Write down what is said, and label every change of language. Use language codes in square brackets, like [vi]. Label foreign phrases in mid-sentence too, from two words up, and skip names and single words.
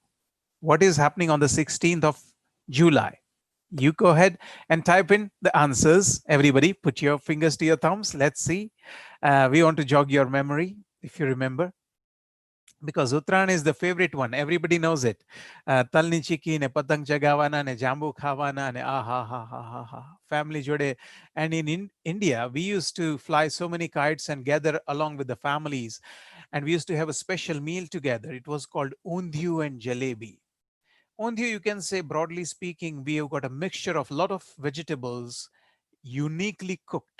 [en] What is happening on the 16th of July? You go ahead and type in the answers. Everybody, put your fingers to your thumbs. Let's see. We want to jog your memory, if you remember, because Uttarayan is the favorite one. Everybody knows it. [gu] તલની ચિક્કી ને પતંગ ઝગાવાના ને જાંબુ ખાવાના ને આહા હા હા હા હા. ફેમિલી જોડે. [en] And in India, we used to fly so many kites and gather along with the families. And we used to have a special meal together. It was called undhiyu and jalebi. Undhiyu, you can say, broadly speaking, we have got a mixture of a lot of vegetables uniquely cooked.